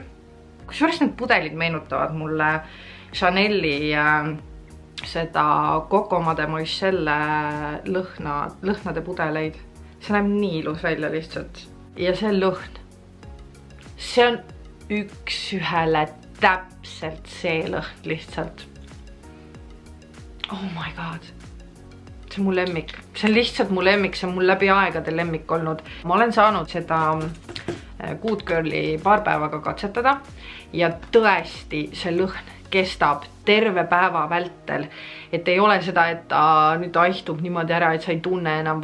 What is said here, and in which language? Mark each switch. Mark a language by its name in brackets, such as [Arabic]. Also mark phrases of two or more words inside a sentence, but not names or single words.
[Estonian] Kusjuures need pudelid meenutavad mulle Chaneli seda Coco Mademoiselle lõhnade pudeleid. See näeb nii ilus välja lihtsalt. Ja see lõhn, see on üks ühele täpselt see lõhn lihtsalt. [English] Oh my god. [Estonian] See on mu lemmik. See on lihtsalt mu lemmik, see on mul läbi aegade lemmik olnud. Ma olen saanud seda Good Girli paar päevaga katsetada ja tõesti see lõhn kestab terve päeva vältel. Et ei ole seda, et ta nüüd aihtub niimoodi ära, et sa ei tunne enam.